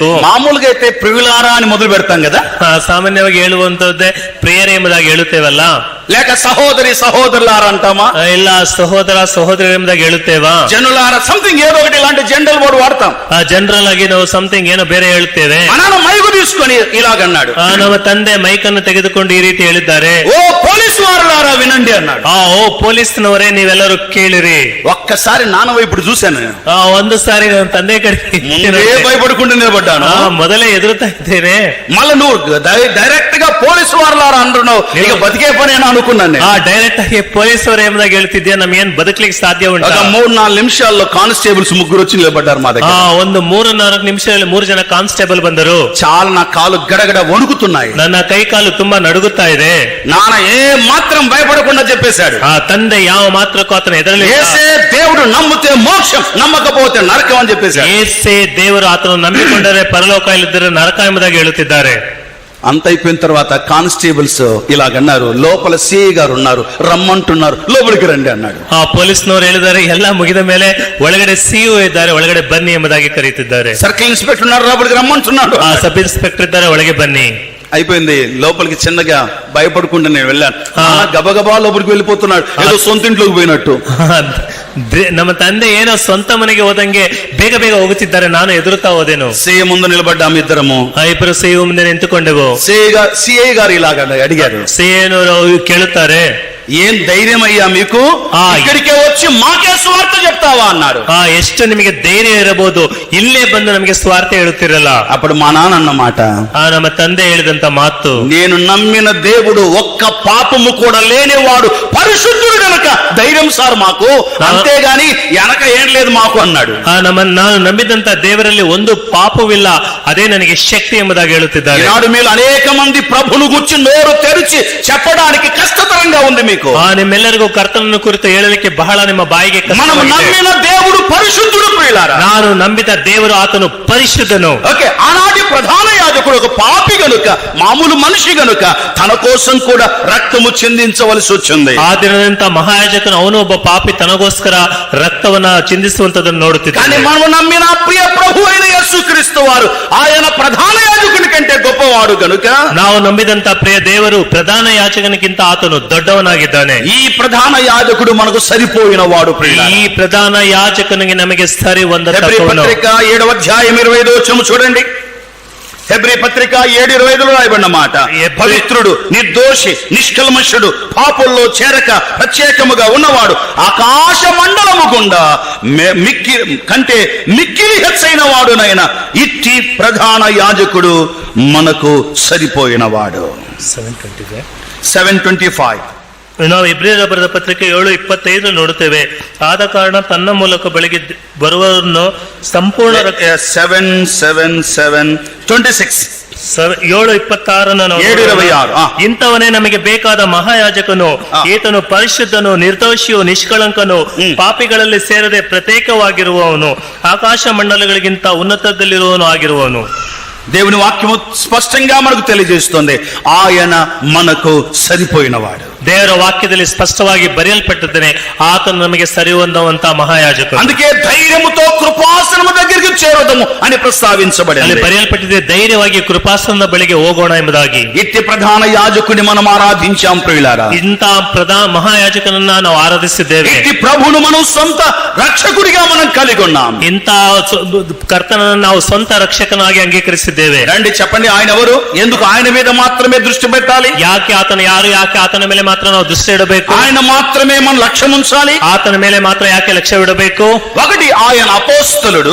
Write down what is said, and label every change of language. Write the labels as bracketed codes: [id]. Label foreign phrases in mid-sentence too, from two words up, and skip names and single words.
[te] మామూలుగా అయితే ప్రియులారా అని మొదలు పెడతాం కదా, [kn] ಸಾಮಾನ್ಯವಾಗಿ ಹೇಳುವಂತದ್ದೇ ಪ್ರಿಯರೇ ಎಂಬುದಾಗಿ ಹೇಳುತ್ತೇವಲ್ಲ, [te] లేక సహోదరులారా అంటామా, [kn] ಇಲ್ಲ ಸಹೋದರ ಸಹೋದರಿ ಎಂಬುದಾಗಿ ಹೇಳುತ್ತೇವಾ, [te] జనులారా సంథింగ్ ఏదో ఒకటి ఇలాంటి [en] general word [te] వాడతాం. [kn] ಜನರಲ್ ಆಗಿ ನಾವು ಸಮಥಿಂಗ್ ಏನೋ ಬೇರೆ ಹೇಳುತ್ತೇವೆ. [te] మన మైకు తీసుకొని ఇలాగన్నాడు, [kn] ನಮ್ಮ ತಂದೆ ಮೈಕ್ ಅನ್ನು ತೆಗೆದುಕೊಂಡು ಈ ರೀತಿ ಹೇಳಿದ್ದಾರೆ, [te] ఓ పోలీసు వారులారా వినండి అన్నాడు. [kn] ಓ ಪೊಲೀಸ್ನವರೇ ನೀವೆಲ್ಲರೂ ಕೇಳಿರಿ. [te] ఒక్కసారి నాన్న వైపు చూశాను, [kn] ಒಂದು ಸಾರಿ ನನ್ನ ತಂದೆ ಕಡೆ [te] భయపడుకుంటూ నిలబడ్డాను. [kn] ಮೊದಲೇ ಎದುರುತ್ತಾ ಇದ್ದೇನೆ. [te] మళ్ళీ నువ్వు డైరెక్ట్ గా పోలీసు వారులారా అంటున్నావు, ఇక బతికే పని అని అనుకున్నాను. [kn] ಡೈರೆಕ್ಟ್ ಆಗಿ ಪೊಲೀಸರು ಎಂಬುದಾಗಿ ಹೇಳ್ತಿದ್ದೆ, ನಮ್ಗೇನ್ ಬದುಕಲಿಕ್ಕೆ ಸಾಧ್ಯ ಉಂಟು. [te] 3-4 నిమిషాల్లో కానిస్టేబుల్స్ ముగ్గురు వచ్చి నిలబడ్డారు మా దగ్గర. [kn] ಒಂದು 3-4 ನಿಮಿಷದಲ್ಲಿ 3 ಜನ ಕಾನ್ಸ್ಟೇಬಲ್ ಬಂದರು. [te] చాలా నా కాలు గడగడ వణుకుతున్నాయి, [kn] ನನ್ನ ಕೈ ಕಾಲು ತುಂಬಾ ನಡುಗುತ್ತಾ ಇದೆ. [te] నాన్న ఏ మాత్రం భయపడకుండా చెప్పేశాడు, [kn] ತಂದೆ ಯಾವ ಮಾತ್ರಕ್ಕೂ ಆತನ ಎದುರಲ್ಲಿ, [te] యేసే దేవుడు నమ్మితే మోక్షం, నమ్మకపోతే నరకం అని చెప్పేశాడు. [kn] యేసే ದೇವರು ಆತನು ನಂಬಿಕೊಂಡರೆ ಪರಲೋಕ, ಇಲ್ಲದಿದ್ದರೆ ನರಕ ಎಂಬುದಾಗಿ ಹೇಳುತ್ತಿದ್ದಾರೆ. [te] అంత అయిపోయిన తర్వాత కానిస్టేబుల్స్ ఇలాగన్నారు, లోపల సిఐ గారు ఉన్నారు, రమ్మంటున్నారు, లోపలికి రండి అన్నాడు. [kn] ಪೊಲೀಸ್ನವರು ಹೇಳಿದ್ದಾರೆ, ಎಲ್ಲ ಮುಗಿದ ಮೇಲೆ ಒಳಗಡೆ ಸಿಇಒ ಇದ್ದಾರೆ, ಒಳಗಡೆ ಬನ್ನಿ ಎಂಬುದಾಗಿ ಕರೆಯುತ್ತಿದ್ದಾರೆ. [en] circle inspector [te] ఉన్నారు, లోపలికి రమ్మంటున్నాడు. [en] sub inspector [kn] ಇದ್ದಾರೆ, ಒಳಗೆ ಬನ್ನಿ. [te] అయిపోయింది. లోపలికి చిన్నగా భయపడుకుంటూ నేను వెళ్ళాను. గబగబా లోపలికి వెళ్ళిపోతున్నాడు, ఏదో సొంత ఇంట్లోకి పోయినట్టు. [kn] ನಮ್ಮ ತಂದೆ ಏನೋ ಸ್ವಂತ ಮನೆಗೆ ಹೋದಂಗೆ ಬೇಗ ಬೇಗ ಹೋಗುತ್ತಿದ್ದಾರೆ, ನಾನು ಎದುರುತ್ತಾ ಹೋದೆನು. [te] సిఐ ముందు నిలబడ్డాము ఇద్దరము. [kn] ಇಬ್ಬರು ಸಿಇಒ ಮುಂದೆ ನಿಂತುಕೊಂಡೆವು. [te] సిఐ గారు ఇలాగ అడిగారు, [kn] ಸಿಇಒನವರು ಕೇಳುತ್ತಾರೆ, [te] ఏం ధైర్యం అయ్యా మీకు, ఇక్కడికే వచ్చి మాకే స్వార్థ చెప్తావా అన్నారు. [kn] ಎಷ್ಟು ನಿಮಗೆ ಧೈರ್ಯ ಇರಬಹುದು, ಇಲ್ಲೇ ಬಂದು ನಮಗೆ ಸ್ವಾರ್ಥ ಹೇಳುತ್ತಿರಲ್ಲ. [te] అప్పుడు మా నాన్న అన్నమాట, [kn] ನಮ್ಮ ತಂದೆ ಹೇಳಿದಂತ ಮಾತು, [te] నేను నమ్మిన దేవుడు ఒక్క పాపము కూడా లేనివాడు, పరిశుద్ధుడు గనక ధైర్యం సార్ మాకు, అంతేగాని వెనక ఏం లేదు మాకు అన్నాడు. [kn] ನಾನು ನಂಬಿದಂತ ದೇವರಲ್ಲಿ ಒಂದು ಪಾಪವಿಲ್ಲ, ಅದೇ ನನಗೆ ಶಕ್ತಿ ಎಂಬುದಾಗಿ ಹೇಳುತ್ತಿದ್ದಾರೆ. [te] ఈనాడు మీరు అనేక మంది ప్రభును గురించి నోరు తెరిచి చెప్పడానికి కష్టతరంగా ఉంది మీకు. [kn] ನಿಮ್ಮೆಲ್ಲರಿಗೂ ಕರ್ತನನ್ನು ಕುರಿತು ಹೇಳಲಿಕ್ಕೆ ಬಹಳ ನಿಮ್ಮ ಬಾಯಿಗೆ [te] మనం నమ్మిన దేవుడు పరిశుద్ధుడు ప్రియులారా. [kn] ನಾನು ನಂಬಿದ ದೇವರು ಆತನು ಪರಿಶುದ್ಧನು. [te] ఓకే, ఆనాటి ప్రధాన యాజకుడు ఒక పాపి గనుక, మామూలు మనిషి గనుక తన కోసం కూడా రక్తము చెందించవలసి వచ్చింది. [kn] ಆ ದಿನದಂತ ಮಹಾಯಾಜಕನು ಅವನು ಒಬ್ಬ ಪಾಪಿ, ತನಗೋಸ್ಕರ ರಕ್ತವನ್ನ ಚಿಂದಿಸುವಂತದನ್ನು ನೋಡುತ್ತಿದ್ದಾನೆ. [te] కానీ మనం నమ్మిన ప్రియ ప్రభు అయిన యేసుక్రీస్తు వారు ఆయన ప్రధాన యాజకుని కంటే గొప్పవాడు గనుక, [kn] ನಾವು ನಂಬಿದಂತ ಪ್ರಿಯ ದೇವರು ಪ್ರಧಾನ ಯಾಜಕನಿಗಿಂತ ಆತನು ದೊಡ್ಡವನಾಗಿದ್ದಾನೆ. [te] ఈ ప్రధాన యాజకుడు మనకు సరిపోయిన వాడు. [kn] ಈ ಪ್ರಧಾನ ಯಾಜಕನಿಗೆ ನಮಗೆ ಸರಿ ಹೊಂದತಕ್ಕವನು. [te] పత్రిక 7వ అధ్యాయం 25వ వచనం చూడండి. హెబ్రీ పత్రిక 7:25 రాయబడిన మాట, పవిత్రుడు, నిర్దోషి, నిష్కల్మషుడు, పాపుల్లో చేరక ప్రత్యేకముగా ఉన్నవాడు, ఆకాశ మండలము గుండా కంటే మిక్కిలి హెచ్చైన వాడునైనా ఇట్టి ప్రధాన యాజకుడు మనకు సరిపోయినవాడు. 7:25 [kn] ನಾವು ಇಬ್ರಿಯರ ಬರೆದ ಪತ್ರಿಕೆ 7:25 ನೋಡುತ್ತೇವೆ. ಆದ ಕಾರಣ ತನ್ನ ಮೂಲಕ ಬೆಳಗ್ಗೆ ಬರುವವರನ್ನು ಸಂಪೂರ್ಣ 7:26 7:26 ಇಂಥವನೇ ನಮಗೆ ಬೇಕಾದ ಮಹಾಯಾಜಕನು. ಈತನು ಪರಿಶುದ್ಧನು, ನಿರ್ದೋಷಿಯು, ನಿಷ್ಕಳಂಕನು, ಪಾಪಿಗಳಲ್ಲಿ ಸೇರದೆ ಪ್ರತ್ಯೇಕವಾಗಿರುವವನು, ಆಕಾಶ ಮಂಡಲಗಳಿಗಿಂತ ಉನ್ನತದಲ್ಲಿರುವವನು ಆಗಿರುವವನು. [te] దేవుని వాక్యము స్పష్టంగా మనకు తెలియజేస్తుంది, ఆయన మనకు సరిపోయినవాడు. [kn] ದೇವರ ವಾಕ್ಯದಲ್ಲಿ ಸ್ಪಷ್ಟವಾಗಿ ಬರೆಯಲ್ಪಟ್ಟಿದ್ದೇನೆ, ಆತನು ನಮಗೆ ಸರಿ ಹೊಂದುವಂತ ಮಹಾಯಾಜಕನು. [te] అందుకే ధైర్యముతో కృపాసనము దగ్గరికి చేరుదము అని ప్రస్తావించబడింది. [kn] ಅಲ್ಲಿ ಬರೆಯಲ್ಪಟ್ಟಿದೆ, ధైర్ಯವಾಗಿ ಕೃಪಾಸನದ ಬಳಿಗೆ ಹೋಗೋಣ ಎಂಬುದಾಗಿ. [te] ఇట్టి ప్రధాన యాజకుని మనం ఆరాధించాం ప్రియులారా. [kn] ಇಂಥ ಪ್ರಧಾನ ಮಹಾಯಾಜಕನನ್ನ ನಾವು ಆರಾಧಿಸಿದ್ದೇವೆ. [te] ఇట్టి ప్రభువును మనం సొంత రక్షకుడిగా మనం కలిగి ఉన్నాం. [kn] ಇಂಥ ಕರ್ತನನ್ನು ನಾವು ಸ್ವಂತ ರಕ್ಷಕನಾಗಿ ಅಂಗೀಕರಿಸಿದ್ದೇವೆ. [te] రండి చెప్పండి, ఆయన ఎవరు? ఎందుకు ఆయన మీద మాత్రమే దృష్టి పెట్టాలి? [kn] ಯಾಕೆ ಆತನ ಯಾರು? ಯಾಕೆ ಆತನ ಮೇಲೆ ಮಾತ್ರ ನಾವು ದೃಷ್ಟಿ ಇಡಬೇಕು? [te] ఆయన మాత్రమే మన లక్ష్యం ఉంచాలి. [kn] ಆತನ ಮೇಲೆ ಮಾತ್ರ ಯಾಕೆ ಲಕ್ಷ್ಯವಿಡಬೇಕು? [te] ఒకటి, ఆయన అపోస్తలుడు.